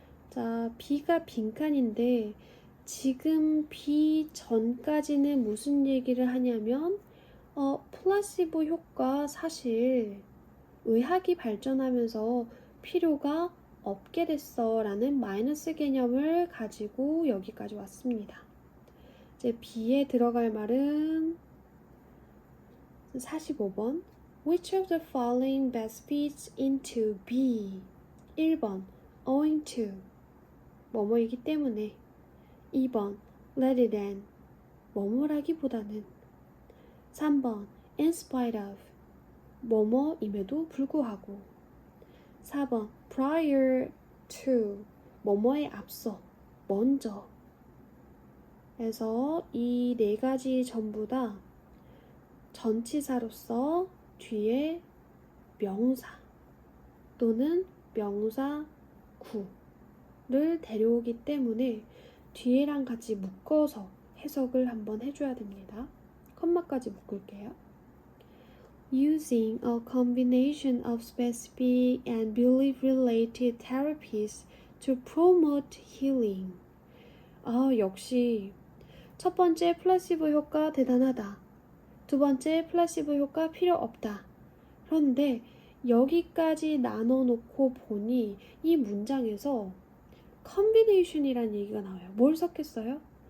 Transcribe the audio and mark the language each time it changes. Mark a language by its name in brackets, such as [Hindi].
[Korean] 자, B가 빈칸인데 지금 B 전까지는 무슨 얘기를 하냐면 플라시보 효과 사실 의학이 발전하면서 필요가 없게 됐어 라는 마이너스 개념을 가지고 여기까지 왔습니다. 이제 B에 들어갈 말은 45번 [English] Which of the following best fits into B? [Korean] 1번 [English] owing to [Korean] 뭐뭐이기 때문에 2번 [English] rather than [Korean] 뭐뭐라기보다는 3번 [English] in spite of [Korean] 뭐뭐임에도 불구하고 4번 [English] prior to [Korean] 뭐뭐에 앞서 먼저 해서 이 네 가지 전부 다 전치사로서 뒤에 명사 또는 명사 구를 데려오기 때문에 뒤에랑 같이 묶어서 해석을 한번 해줘야 됩니다. 컴마까지 묶을게요. [English] Using a combination of specific and belief-related therapies to promote healing. [Korean] 역시 첫 번째 플라시보 효과 대단하다. 두 번째 플라시보 효과 필요 없다. 그런데 여기까지 나눠놓고 보니 이 문장에서 컨비네이션이란 얘기가 나와요. 뭘 섞였어요?